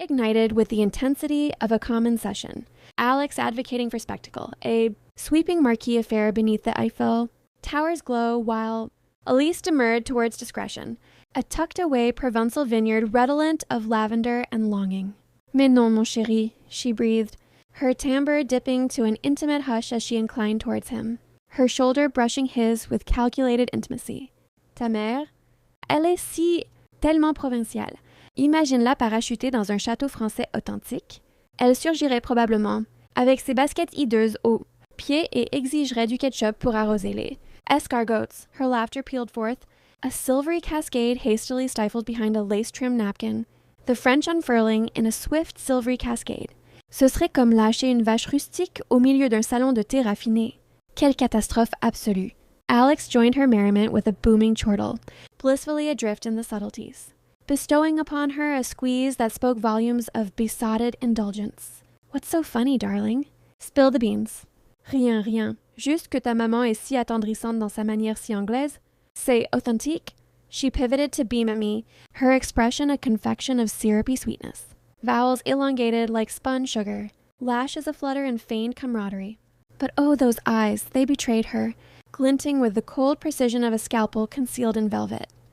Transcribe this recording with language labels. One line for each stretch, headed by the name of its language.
English: It ignited with the intensity of a common session. Alex advocating for spectacle, a sweeping marquee affair beneath the Eiffel Tower's glow, while Elise demurred towards discretion, a tucked-away provincial vineyard redolent of lavender and longing.
French: Mais non, mon chéri,
English: she breathed, her timbre dipping to an intimate hush as she inclined towards him, her shoulder brushing his with calculated intimacy.
French: Ta mère, elle est si tellement provinciale. Imagine-la parachuter dans un château français authentique. Elle surgirait probablement, avec ses baskets hideuses aux pieds et exigerait du ketchup pour arroser les escargots.
English: Her laughter pealed forth, a silvery cascade hastily stifled behind a lace-trimmed napkin, the French unfurling in a swift silvery cascade.
French: Ce serait comme lâcher une vache rustique au milieu d'un salon de thé raffiné. Quelle catastrophe absolue.
English: Alex joined her merriment with a booming chortle, blissfully adrift in the subtleties, bestowing upon her a squeeze that spoke volumes of besotted indulgence. What's so funny, darling? Spill the beans.
French: Rien, rien. Juste que ta maman est si attendrissante dans sa manière si anglaise. C'est authentique.
English: She pivoted to beam at me, her expression a confection of syrupy sweetness. Vowels elongated like spun sugar, lashes aflutter in feigned camaraderie. But oh, those eyes, they betrayed her. glinting with the cold precision of a scalpel concealed in velvet.